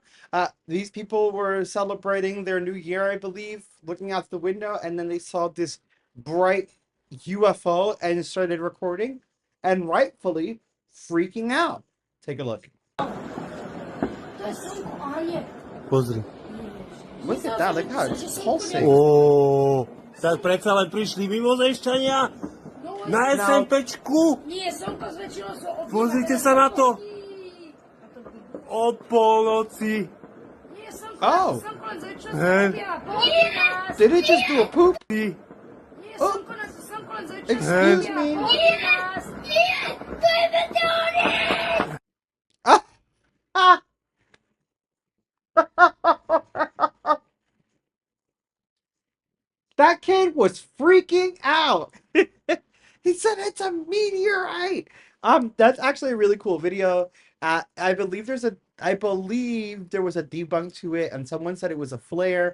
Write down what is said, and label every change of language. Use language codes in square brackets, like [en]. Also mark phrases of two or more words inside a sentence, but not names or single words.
[en] These people were celebrating their new year, I believe, looking out the window, and then they saw this bright UFO and started recording, and rightfully freaking out. Take a look. [sk] Pozri. [en] Look at that, look how it's pulsing. [sk] Tak predsa len prišli mimozemšťania na SMPčku. Nie, slnko zväčšilo sa o... Pozrite sa na to. O polnoci. Nie, Oh. slnko len zväčšilo sa o... [en] Did it just do a poop? [sk] Nie, slnko len zväčšilo [en] Excuse [sk] sa [en] me? [sk] To je meteorit! Ah! [en] That kid was freaking out. He said it's a meteorite. That's actually a really cool video. I believe there was a debunk to it, and someone said it was a flare.